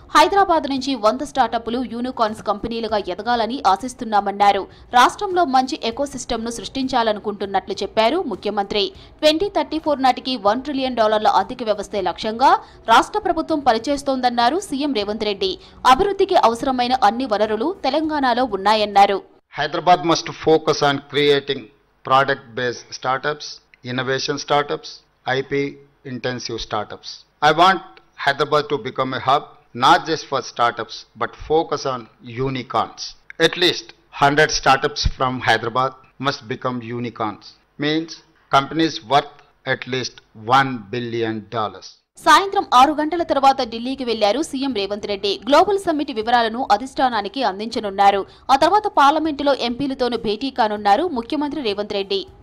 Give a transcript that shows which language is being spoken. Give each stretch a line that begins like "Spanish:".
Telugu: హైదరాబాద్ నుంచి 100 స్టార్టప్లు యూనికార్న్స్ కంపెనీలుగా ఎదగాలని ఆశిస్తున్నామన్నారు. రాష్ట్రంలో మంచి ఎకోసిస్టమ్ ను సృష్టించాలనుకుంటున్నట్లు చెప్పారు ముఖ్యమంత్రి. 2034 నాటికి $1 ట్రిలియన్ ఆర్థిక వ్యవస్థే లక్ష్యంగా రాష్ట్ర ప్రభుత్వం పనిచేస్తోందన్నారు సీఎం రేవంత్ రెడ్డి. అభివృద్ధికి అవసరమైన అన్ని వనరులు తెలంగాణలో ఉన్నాయన్నారు.
English: Hyderabad must focus on creating product-based startups, innovation startups, IP-intensive startups. I want Hyderabad to become a hub, not just for startups, but focus on unicorns. At least 100 startups from Hyderabad must become unicorns. Means companies worth at least $1 billion.
Telugu: సాయంత్రం 6 గంటల తర్వాత ఢిల్లీకి వెళ్లారు CM Revanth Reddy. Global summit వివరాలను అధిష్టానానికి అందించనున్నారు. ఆ తర్వాత పార్లమెంటులో ఎంపీలతోనూ భేటీ కానున్నారు ముఖ్యమంత్రి రేవంత్ రెడ్డి.